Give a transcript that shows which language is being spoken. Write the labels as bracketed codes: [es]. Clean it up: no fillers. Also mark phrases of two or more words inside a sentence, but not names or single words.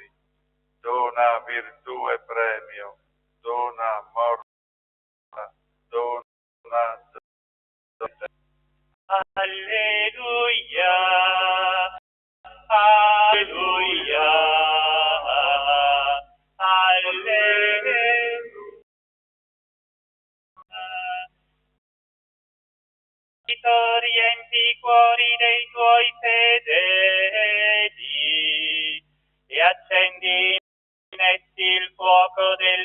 [it] Dona virtù e premio, dona morte, dona Alleluia, alleluia, alleluia. Riempi i cuori dei tuoi fedeli e accendi in essi il fuoco